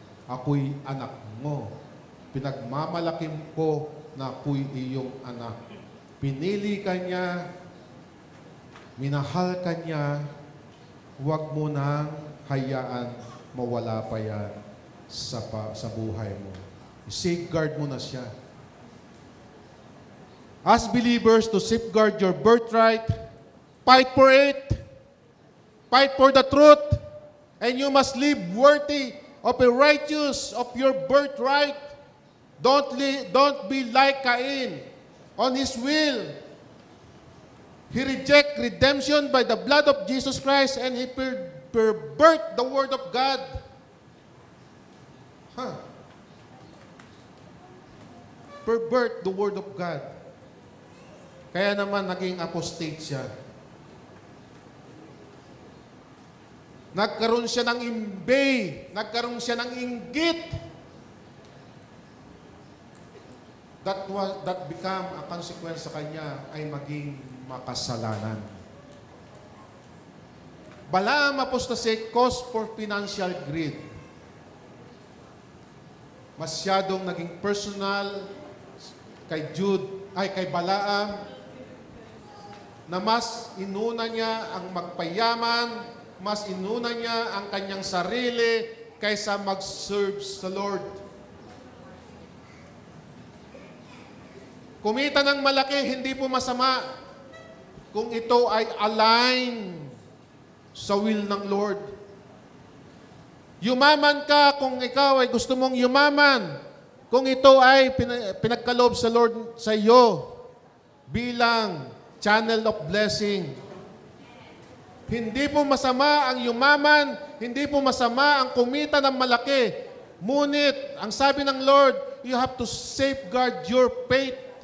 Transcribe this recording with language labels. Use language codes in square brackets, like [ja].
[tl] Ako'y anak mo. Pinagmamalakim ko na ako'y iyong anak. Pinili ka niya, minahal ka niya, huwag mo nang hayaan mawala pa yan sa buhay mo. Safeguard mo na siya. [en] As believers, to safeguard your birthright, fight for it. Fight for the truth. And you must live worthy of a righteous of your birthright. Don't be like Cain on his will. He reject redemption by the blood of Jesus Christ and he pervert the word of God. Pervert the word of God. [tl] Kaya naman naging apostate siya. Nagkaroon siya ng imbay, nagkaroon siya ng inggit. [en] That become a consequence [tl] sa kanya ay maging makasalanan. [en] Balaam apostasy cause for financial greed. [tl] Masyadong naging personal kay Balaam na mas inuna niya ang magpayaman, mas inuna niya ang kanyang sarili kaysa mag-serve sa Lord. Kumita ng malaki, hindi po masama kung ito ay align sa will ng Lord. Yumaman ka kung ikaw ay gusto mong yumaman, kung ito ay pinagkaloob sa Lord sa iyo bilang channel of blessing. Hindi po masama ang yumaman, hindi po masama ang kumita ng malaki. Ngunit, ang sabi ng Lord, [en] you have to safeguard your faith.